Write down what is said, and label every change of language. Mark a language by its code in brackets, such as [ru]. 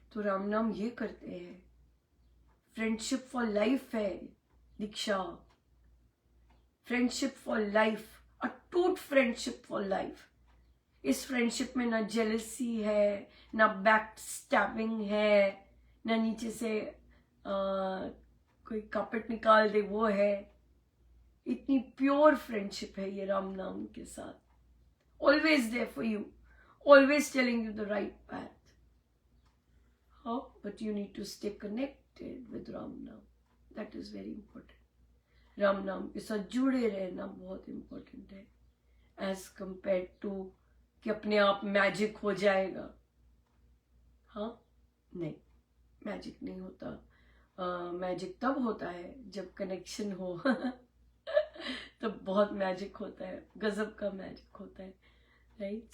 [hi] तो राम नाम ये करते हैं। [en] friendship for life [hi] है दीक्षा, फ्रेंडशिप फॉर लाइफ, अटूट फ्रेंडशिप फॉर लाइफ। इस फ्रेंडशिप में ना जेलसी है, ना बैक स्टैबिंग है, ना नीचे से कोई कपट निकाल दे वो है। इतनी प्योर फ्रेंडशिप है ये राम नाम के साथ। [en] Always there for you, always telling you the right path. How? But you need to stay connected with Ram Naam. That is very important. [hi] Ram नाम के साथ जुड़े रहना बहुत important है, [en] as compared to [hi] कि अपने आप मैजिक हो जाएगा। हाँ, नहीं, मैजिक नहीं होता। मैजिक तब होता है जब कनेक्शन हो तो बहुत मैजिक होता है, गजब का मैजिक होता है, राइट।